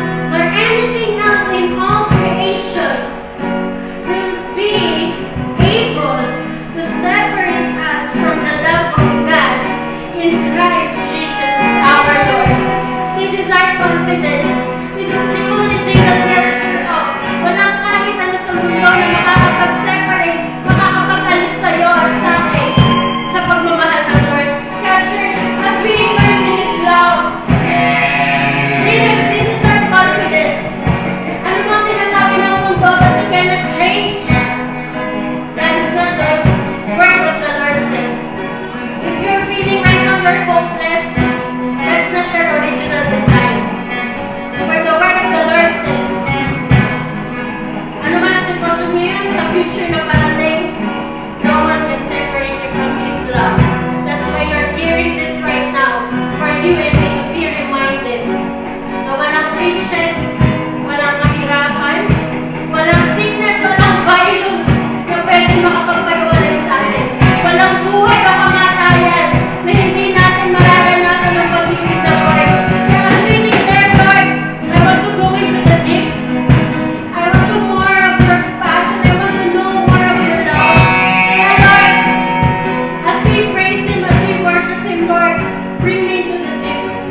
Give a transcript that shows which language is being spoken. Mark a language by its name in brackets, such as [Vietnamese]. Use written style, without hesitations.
[English] nor anything else in all creation will be able to separate us from the love of God in Christ Jesus our Lord. This is our confidence. This is the only thing that we are sure of. [Filipino] Walang kahit ano sa mundo na makakapag-separate, makakapag-alis sa'yo at sa akin sa pagmamahal ng Lord. [English] Kaya church, as we immerse in His love, this is our confidence. [Filipino] Ano bang sinasabi ng mundo [English] that you cannot change? That is not the word of the Lord says. If you're feeling right now you're hopeless, that's not the original design. For the word of the Lord says, [Filipino] ano man ang sitwasyon ngayon sa future na parating, [English] no one can separate you from His love. That's why you're hearing this right now, for you and me to be reminded [Filipino] na walang riches, walang kahirapan, walang sickness, walang virus na pwedeng makapagpaliwalay sa atin. Walang buhay o kamatayan na hindi natin mararanasan ng pag-ibig ng Lord. [English] Kaya as we declare, Lord, I want to go into the deep. I want to more of your passion. I want to know more of your love. Kaya Lord, as we praise Him, as we worship Him, Lord, bring me to the deep.